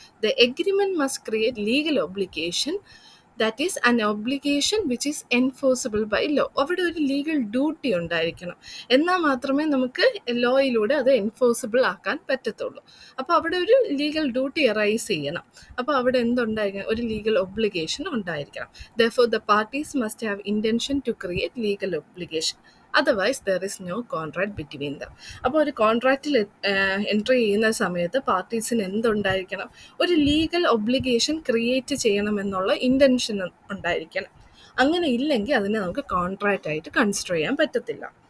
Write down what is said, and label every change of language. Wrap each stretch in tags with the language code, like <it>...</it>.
<en>The agreement must create legal obligation, that is an obligation which is enforceable by law.</en> <ml>അവിടെ ഒരു legal duty ഉണ്ടായിരിക്കണം, എന്നാൽ മാത്രമേ നമുക്ക് ലോയിലൂടെ അത് എൻഫോഴ്സിബിൾ ആക്കാൻ പറ്റത്തുള്ളൂ. അപ്പോൾ അവിടെ ഒരു ലീഗൽ ഡ്യൂട്ടി അറൈസ് ചെയ്യണം. അപ്പോൾ അവിടെ എന്തുണ്ടായിരിക്കണം? ഒരു ലീഗൽ ഒബ്ലിഗേഷൻ ഉണ്ടായിരിക്കണം.</ml> <en>Therefore the parties must have intention to create legal obligation. Otherwise there is no contract between them.</en> <ml>അപ്പോൾ ഒരു കോൺട്രാക്റ്റിൽ എൻട്രി ചെയ്യുന്ന സമയത്ത് പാർട്ടീസിന് എന്തുണ്ടായിരിക്കണം? ഒരു ലീഗൽ ഒബ്ലിഗേഷൻ ക്രിയേറ്റ് ചെയ്യണമെന്നുള്ള ഇൻറ്റൻഷൻ ഉണ്ടായിരിക്കണം. അങ്ങനെ ഇല്ലെങ്കിൽ അതിനെ നമുക്ക് കോൺട്രാക്റ്റ് ആയിട്ട് കൺസിഡർ ചെയ്യാൻ പറ്റത്തില്ല.</ml>